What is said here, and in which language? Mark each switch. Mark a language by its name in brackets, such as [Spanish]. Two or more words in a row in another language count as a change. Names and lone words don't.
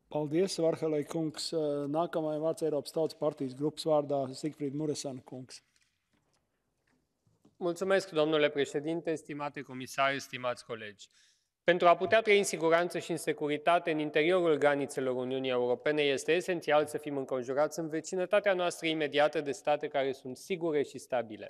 [Latvian] Paldies, Varhelai kungs. Nākamajai vārds Eiropas Tautas partijas grupas vārdā Sigfrid Muresan kungs. [Romanian] Mulțumesc, domnule președinte, stimate comisari, stimați colegi. Pentru a putea trăi în siguranță și în securitate în interiorul granițelor Uniunii Europene, este esențial să fim înconjurați în vecinătatea noastră imediată de state care sunt sigure și stabile.